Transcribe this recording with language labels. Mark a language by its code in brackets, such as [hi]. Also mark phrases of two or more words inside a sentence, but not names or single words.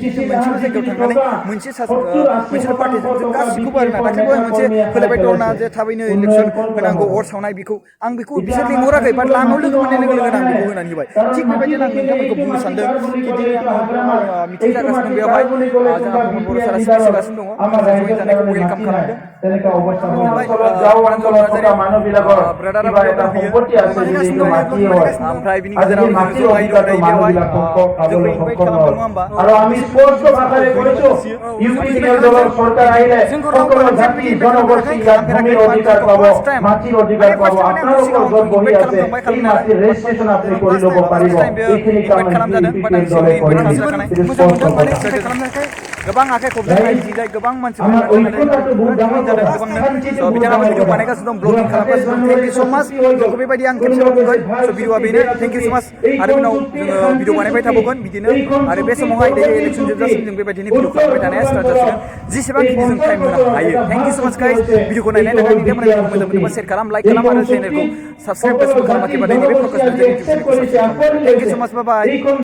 [brx] कि जों मोनसेल' जायगायाव थांनानै मोनसेल' पार्टिजों जों गासिखौबो आरोना दाख्लैबावहाय मोनसे होलायबाय दंना जे थाबैनो इलेक्सन होनांगौ अर सावनाय बेखौ आं बेखौ बिसोर लिंहराखै बाट लामायाव लोगो मोननाय लोगो लोगोनो आं बेखौ होनानै होबाय थिग बेबायदिनो आं नोंथांमोनखौ बुंनो सानदों कि दिनै आङो मिटिं जागासिनो दं बेवहाय जोंहा प्रमद बर' सारा स्पिच होगासिनो दङ माखासे जयेन जानायखौ वेलकाम खालामदों प्रान्जल नार्जारी ब्रादारा बेयाव दंफैयो बानायगासिनो दं ब्लग बानायगासिनो दं ओमफ्राय बिनि गेजेराव जों जय दं दायो बेवहाय जोंखौ इनभाइट खालामदों नङा होमबा [as] আৰু আমি স্পষ্ট ভাষাৰে কৈছো ইউপি দলৰ চৰকাৰ আহিলে সকলো জাতি জনগোষ্ঠী ইয়াত ভূমিৰ অধিকাৰ পাব মাটিৰ অধিকাৰ পাব আপোনালোকৰ য'ত বহি আছে এই মাটিৰ ৰেজিষ্ট্ৰেশ্যন আপুনি কৰি ল'ব পাৰিব এইখিনি কাম ইউপি দলে কৰি [brx] गोबां आखाइ खबजानाय दिनै गोबां [as] আমাৰ ঐক্যতাটো বহুত ডাঙৰ [brx] गोबांनो बिथाङाबो भिडिअ बानायगासिनो दं ब्लगिं खालामगासिनो दं [en] thank you so much [brx] जोंखौ बेबायदि आं खेबसेल' बुंगोन स' भिडिअआ बेनो [en] thank you so much [brx] आरो उनाव जोङो भिडिअ बानायबाय थाबावगोन बिदिनो आरो बे समावहाय दायो इलेक्सन जोबजासिम जों बेबायदिनो भिडिअ खालामबाय थानाया स्टार्ट जासिगोन जेसेबांखिनि जों टाइम होनो हायो [en] thank you so much guys [brx] भिडिअखौ नायनायनि थाखाय नोंथांमोना भिडिअखौ मोजां मोनोबा शेयार खालाम लाइक खालाम आरो चेनेलखौ साबस्क्राइब खालामाखैबा नैबे प्रकाश नार्जारी इउटुब चेनेलखौ साबस्क्राइब खालाम [en] thank you so much bye bye